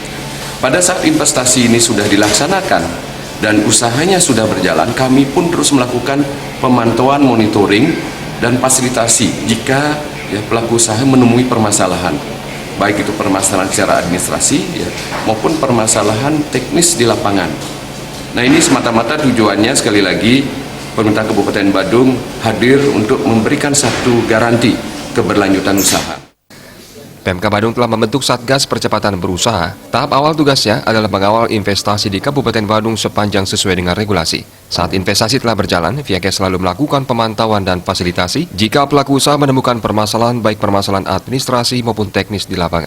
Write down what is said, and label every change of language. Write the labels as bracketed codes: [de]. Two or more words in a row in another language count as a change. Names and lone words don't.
[id] Pada saat investasi ini sudah dilaksanakan dan usahanya sudah berjalan, kami pun terus melakukan pemantauan, monitoring, dan fasilitasi jika pelaku usaha menemui permasalahan, baik itu permasalahan secara administrasi maupun permasalahan teknis di lapangan. Nah, ini semata-mata tujuannya sekali lagi pemerintah Kabupaten Badung hadir untuk memberikan satu garansi keberlanjutan usaha. Pemka Badung telah membentuk Satgas Percepatan Berusaha. Tahap awal tugasnya adalah mengawal investasi di Kabupaten Badung sepanjang sesuai dengan regulasi. Saat investasi telah berjalan, pihaknya selalu melakukan pemantauan dan fasilitasi jika pelaku usaha menemukan permasalahan baik permasalahan administrasi maupun teknis di lapangan.